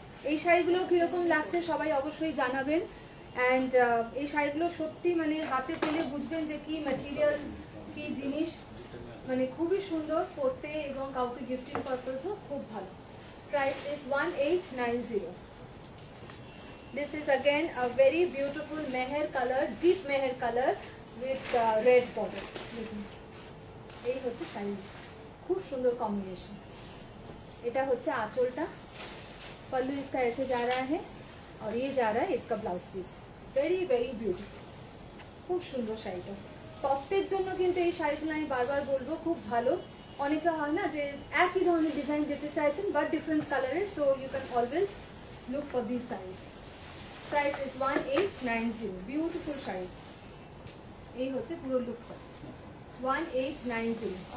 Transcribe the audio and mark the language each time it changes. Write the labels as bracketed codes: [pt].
[bn] এই শাড়িগুলো কীরকম লাগছে সবাই অবশ্যই জানাবেন. অ্যান্ড এই শাড়িগুলো সত্যি মানে হাতে পেলে বুঝবেন যে কি ম্যাটেরিয়াল, কি জিনিস, মানে খুবই সুন্দর পরতে এবং কাউকে গিফটিং পারপাসও খুব ভালো। [en] Price is 1890। This is again a very beautiful meher color, deep meher color with red border. [bn] এই হচ্ছে শাড়ি, খুব সুন্দর কম্বিনেশন। এটা হচ্ছে আঁচলটা, [hi] पल्लू इसका ऐसे जा रहा है और ये जा रहा है इसका blouse piece. [en] very very beautiful, [bn] খুব সুন্দর শাড়িটা। তত্ত্বের জন্য কিন্তু এই শাড়িগুলো আমি বারবার বলবো খুব ভালো। অনেকে হয় না যে একই ধরনের ডিজাইন দিতে চাইছেন বাট ডিফারেন্ট কালারে, [en] So you can always look for this size. Price is 1890। [bn] Beautiful sari, এই হচ্ছে পুরো লুকটা 1890।